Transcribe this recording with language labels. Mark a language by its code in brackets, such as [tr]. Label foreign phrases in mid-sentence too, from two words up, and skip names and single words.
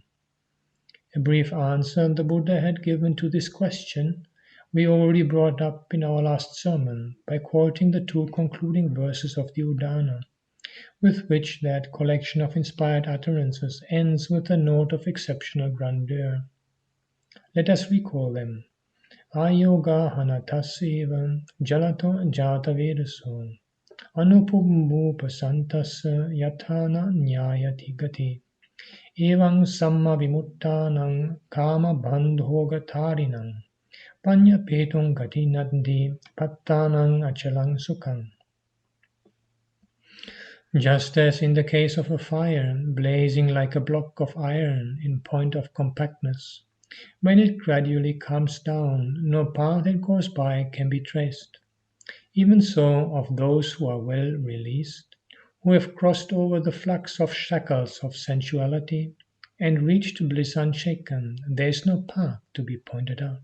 [en] A brief answer the Buddha had given to this question we already brought up in our last sermon by quoting the 2 concluding verses of the Udana, with which that collection of inspired utterances ends with a note of exceptional grandeur. Let us recall them. [pi] Ayoga hanataseva jalato jata vedaso anupumbu pasantasa yatana nyayati gati evang samma vimuttanang kama bandhogatarinang panya petong gati nandi pattanang achalang sukhang. [en] Just as in the case of a fire blazing like a block of iron in point of compactness, when it gradually calms down, no path it goes by can be traced. Even so, of those who are well released, who have crossed over the flux of shackles of sensuality and reached bliss unshaken, there is no path to be pointed out.